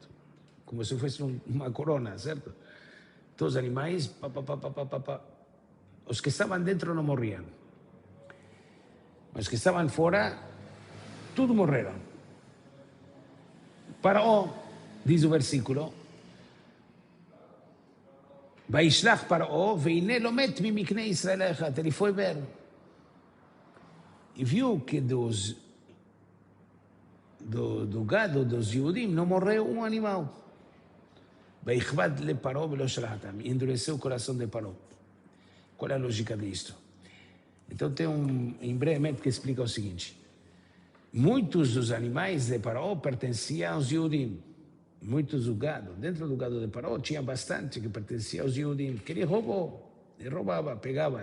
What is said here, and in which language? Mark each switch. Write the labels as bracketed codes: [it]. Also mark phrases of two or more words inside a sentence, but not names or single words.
[pt] Como se fosse uma corona, certo? Todos os animais, os que estavam dentro não morriam. Os que estavam fora, tudo morreram. Paró, diz o versículo, [he] וישלח פרעה, והנה לא מת ממקנה ישראל אחד. [pt] Ele foi ver e viu que do gado dos Yehudim não morreu um animal. [he] ויכבד לב פרעה ולא שלחתם. [pt] E endureceu o coração de Paró. Qual é a lógica disto? Então tem brevemente que explica o seguinte: muitos dos animais de Paró pertenciam aos Yehudim. Muitos do gado. Dentro do gado de Paró tinha bastante que pertencia aos Yehudim, que ele roubou, ele roubava, pegava.